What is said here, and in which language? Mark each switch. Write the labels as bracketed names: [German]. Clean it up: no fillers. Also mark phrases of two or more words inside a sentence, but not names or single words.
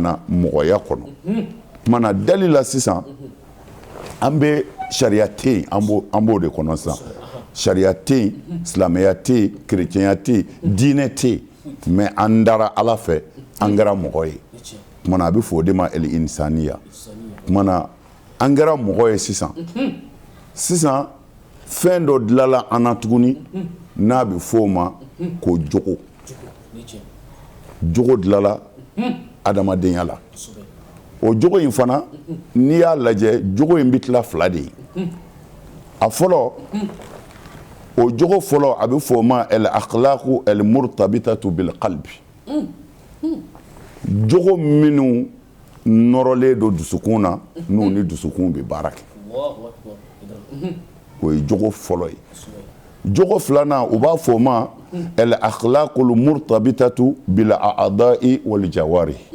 [Bambara] na mɔgɔya kɔnɔ tuma na dali la sisan an bɛ sariya tɛ yen an b'o de kɔnɔ sisan sariya tɛ yen silamɛya tɛ yen kerecɛnya tɛ yen diinɛ tɛ yen mais an dara ala fɛ an kɛra mɔgɔ ye tuma na a bɛ fɔ o de ma [Arabic] الإنسانية [Bambara] tuma na an kɛra mɔgɔ ye sisan fɛn dɔ dilanla an na tuguni n'a bɛ fɔ o ma ko jogo jogo dilanla adamadenya la o jogo in fana n'i y'a lajɛ jogo in bɛ tila fila de ye a fɔlɔ o jogo fɔlɔ a bɛ fɔ o ma [Arabic] الأخلاق المرتبطة بالقلب [Bambara] jogo minnu nɔrɔlen don dusukun na n'u ni dusukun bɛ baara kɛ o ye jogo fɔlɔ ye jogo filanan u b'a fɔ o ma [Arabic] الأخلاق المرتبطة بالأعضاء والجوارح